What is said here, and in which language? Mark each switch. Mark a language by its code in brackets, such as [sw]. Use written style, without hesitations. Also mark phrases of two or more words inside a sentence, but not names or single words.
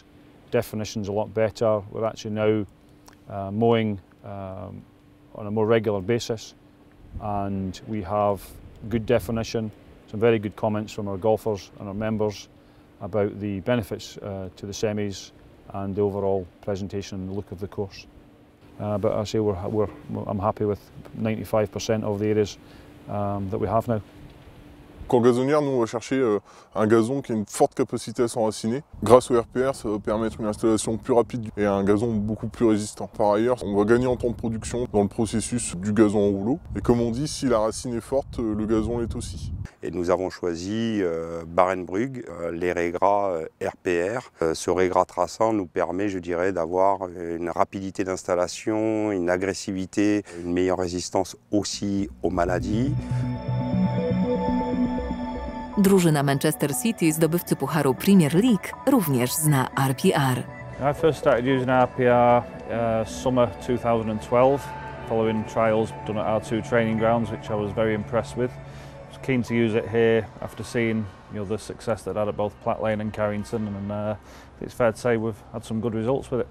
[en] Definition's a lot better. We're actually now mowing on a more regular basis, and we have good definition. Some very good comments from our golfers and our members about the benefits to the semis and the overall presentation and the look of the course. But I say I'm happy with 95% of the areas that we have now. [fr] Qu'en gazonnière, nous on va chercher un gazon qui a une forte capacité à s'enraciner. Grâce au RPR, ça va permettre une installation plus rapide et un gazon beaucoup plus résistant. Par ailleurs, on va gagner en temps de production dans le processus du gazon en rouleau. Et comme on dit, si la racine est forte, le gazon l'est aussi. Et nous avons choisi Barenbrug, les raygras RPR. Ce raygras traçant nous permet, je dirais, d'avoir une rapidité d'installation, une agressivité, une meilleure résistance aussi aux maladies. [pl] Drużyna Manchester City, zdobywcy Pucharu Premier League, również zna RPR. [en] I first started using RPR summer 2012, following trials done at our two training grounds, which I was very impressed with. I was keen to use it here after seeing the success that it had at both Platt Lane and Carrington, and it's fair to say we've had some good results with it.